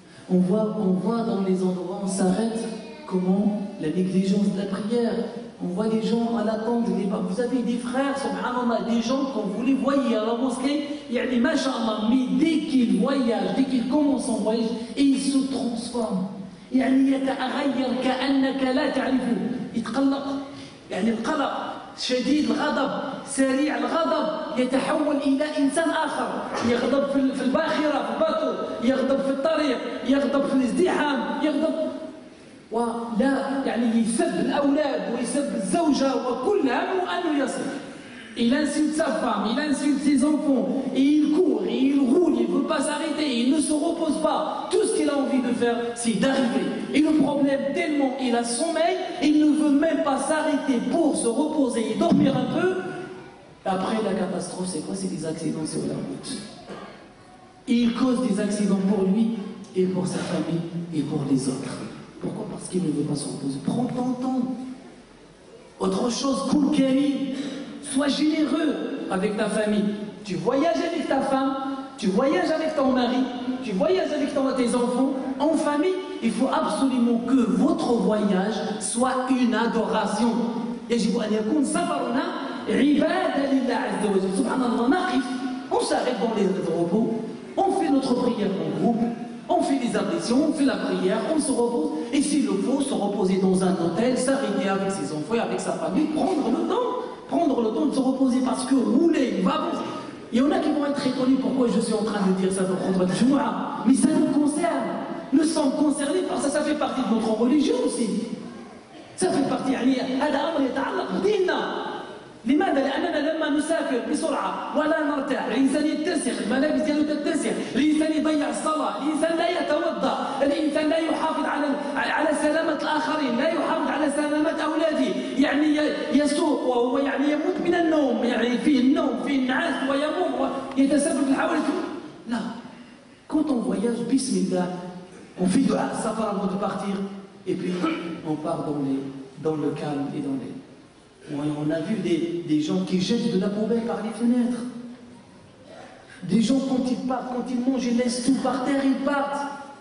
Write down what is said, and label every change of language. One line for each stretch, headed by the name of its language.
French: On voit dans les endroits où on s'arrête comment la négligence de la prière. On voit des gens à l'attente. Vous avez des frères, subhanallah, des gens quand vous les voyez à la mosquée, masha'Allah, mais dès qu'ils voyagent, dès qu'ils commencent en voyage, et ils se transforment.
Arabic: يعني يتغير كأنك لا تعرفه، يتقلق، يعني القلق شديد الغضب سريع الغضب يتحول إلى إنسان آخر، يغضب في الباخرة في الباطل، يغضب في الطريق، يغضب في الازدحام، يغضب ولا يعني يسب الأولاد ويسب الزوجة وكل همه أنه يصل.
French: Il insulte sa femme, il insulte ses enfants, et il court, et il roule, il ne veut pas s'arrêter, il ne se repose pas. Tout ce qu'il a envie de faire, c'est d'arriver. Et le problème, tellement il a sommeil, il ne veut même pas s'arrêter pour se reposer et dormir un peu. Après, la catastrophe, c'est quoi? C'est des accidents sur la route. Il cause des accidents pour lui et pour sa famille et pour les autres. Pourquoi? Parce qu'il ne veut pas se reposer. Prends ton temps. Autre chose, cool Karim, sois généreux avec ta famille. Tu voyages avec ta femme, tu voyages avec ton mari, tu voyages avec tes enfants, en famille. Il faut absolument que votre voyage soit une adoration.
Arabic: يجب أن يكون سفرنا عبادة لله عز وجل. سبحان الله, نقف,
French: on s'arrête dans les repos, on fait notre prière en groupe, on fait des ablutions, on fait la prière, on se repose, et s'il le faut, se reposer dans un hôtel, s'arrêter avec ses enfants et avec sa famille, prendre le temps de se reposer, parce que rouler, va. Il y en a qui vont être étonnés pourquoi je suis en train de dire ça pour prendre le Jumu'ah, mais ça nous concerne. Nous sommes concernés par ça, ça fait partie de notre religion aussi. Ça fait partie,
Arabic: يعني هذا أمر يتعلق بديننا. لماذا؟ لأننا لما نسافر بسرعة ولا نرتاح، الإنسان يتسخ، الملابس ديالو تتسخ، الإنسان يضيع الصلاة، الإنسان لا يتوضأ، الإنسان لا يحافظ على سلامة الآخرين، لا يحافظ على سلامة أولاده، يعني يسوق وهو يعني يموت من النوم، يعني فيه النوم، فيه النعاس ويموت ويتسبب في الحوادث. لا.
French: Quand on voyage, bismillah, on fait dua safar avant de partir, et puis on part dans le calme et dans les... On a vu des gens qui jettent de la poubelle par les fenêtres. Des gens, quand ils partent, quand ils mangent, ils laissent tout par terre, ils partent.